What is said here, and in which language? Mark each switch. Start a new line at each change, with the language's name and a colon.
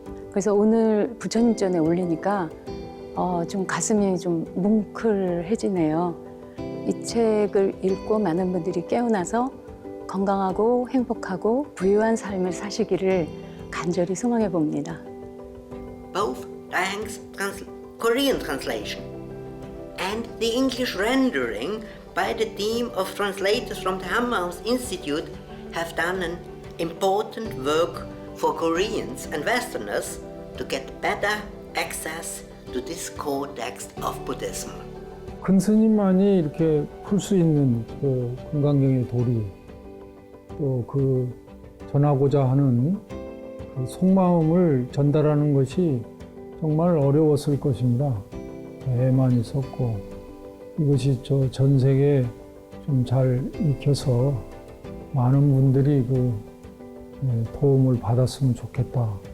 Korean: 그래서 오늘 부처님 전에 올리니까 좀 가슴이 좀 뭉클해지네요. 이 책을 읽고 많은 분들이 깨어나서 건강하고 행복하고 부유한 삶을 사시기를 간절히 소망해 봅니다.
English: Both Daeng's Korean translation and the English rendering by the team of translators from the Hammaums Institute have done an important work for Koreans and Westerners to get better access to this core text of Buddhism.
Korean: 큰 스님만이 이렇게 풀 수 있는 그 금강경의 도리, 또 그 전하고자 하는 그 속마음을 전달하는 것이 정말 어려웠을 것입니다. 애만 있었고, 이것이 저 전 세계에 좀 잘 익혀서 많은 분들이 그 도움을 받았으면 좋겠다.